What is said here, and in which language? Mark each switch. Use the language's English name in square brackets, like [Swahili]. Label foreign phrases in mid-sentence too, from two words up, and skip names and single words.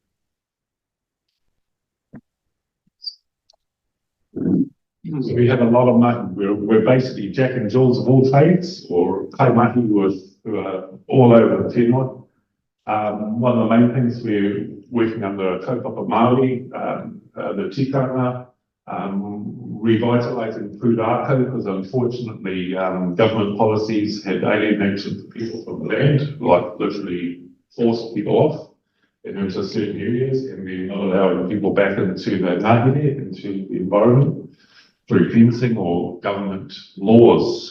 [English] So we have a lot of mahi. We're basically Jack and Jills of all trades, or kaimahi who are all over the whenua. One of the main things we're working under a [Māori] kaupapa Māori, [English] the tikanga, revitalising pūrākau, because unfortunately government policies had alienated the people from the land, like literally forced people off into certain areas, and then not allowing people back into the ngāhere, into the environment, through fencing or government laws.